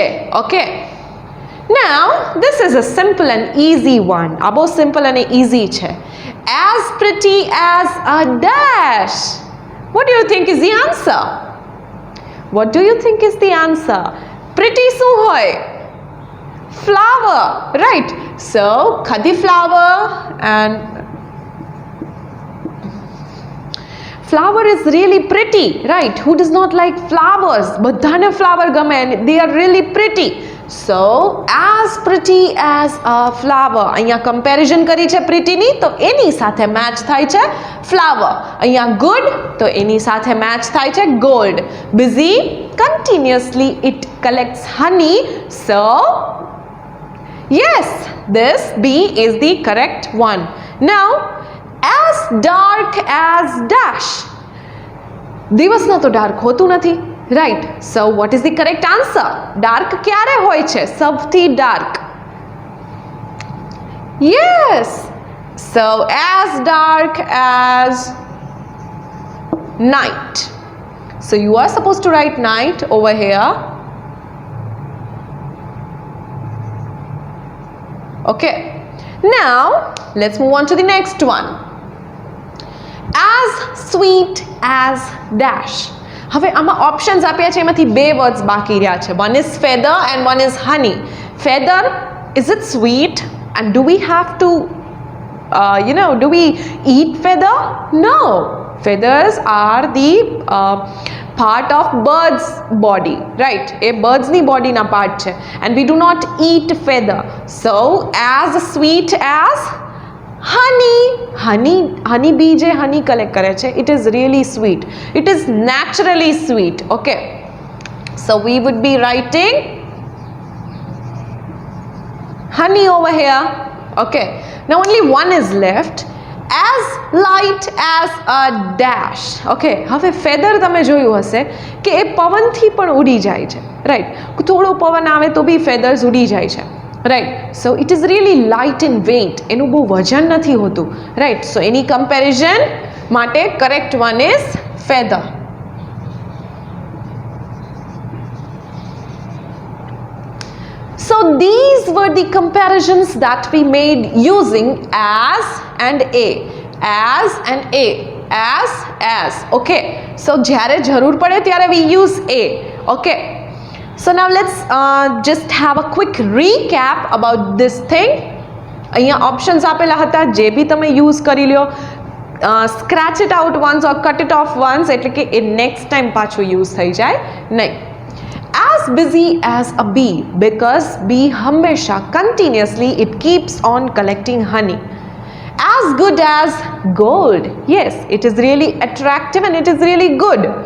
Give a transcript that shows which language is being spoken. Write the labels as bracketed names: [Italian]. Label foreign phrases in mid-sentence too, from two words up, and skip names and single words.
[English] okay, now this is a simple and easy one. [Gujarati] આ બહુ સિમ્પલ અને ઇઝી છે. [English] as pretty as a dash. What do you think is the answer? What do you think is the answer? [Gujarati] પ્રિટી શું હોય? [English] Flower, right? So khadi flower, and flower is really pretty, right? Who does not like flowers? Badhane flower game, they are really pretty. So as pretty as a flower. [Gujarati] અહીંયા comparison કરી છે pretty ની, તો એની સાથે match થાય છે flower. અહીંયા good, તો એની સાથે match થાય છે gold. [English] Busy, continuously it collects honey. So yes, this B is the correct one. Now, as dark as dash. [Gujarati] દિવસના તો ડાર્ક હોતું નથી, [English] right? So what is the correct answer? [Gujarati] Dark ક્યારે હોય છે સૌથી dark? Yes. [English] So as dark as night. So you are supposed to write night over here. Okay, now let's move on to the next one. As sweet as dash. [Gujarati] હવે આમાં ઓપ્શન્સ આપ્યા છે, એમાંથી બે વર્ડ્સ બાકી રહ્યા છે. [English] One is feather and one is honey. Feather, is it sweet? And do we have to do we eat feather? No. Feathers are the part of bird's body, right? A bird's ni body na part છે, and we do not eat feather. So as sweet as honey. Honey bee je honey collect કરે છે, it is really sweet. It is naturally sweet. Okay, so we would be writing honey over here. Okay, now only one is left. As light as a dash. [Gujarati] Okay, હવે ફેધર તમે જોયું હશે કે એ પવનથી પણ ઉડી જાય છે, રાઈટ. થોડો પવન આવે તો બી ફેધર્સ ઉડી જાય છે, રાઈટ. [English] So it is really light in weight. [Gujarati] એનું બહુ વજન નથી હોતું, [English] રાઈટ. [Gujarati] સો એની કમ્પેરિઝન માટે [English] correct one is feather. So these were the comparisons that we made using as and a. As and a. As. Okay. So [Gujarati] જ્યારે જરૂર પડે ત્યારે [English] we use a. Okay. So now let's just have a quick recap about this thing. [Gujarati] અહીંયા options આપેલા હતા, જે બી તમે use કરી લ્યો. [English] Scratch it out once or cut it off once, [Gujarati] એટલે કે એ [English] next time [Gujarati] પાછું use થઈ જાય નહીં. [English] As busy as a bee, because bee hamesha continuously it keeps on collecting honey. As good as gold. Yes, it is really attractive and it is really good.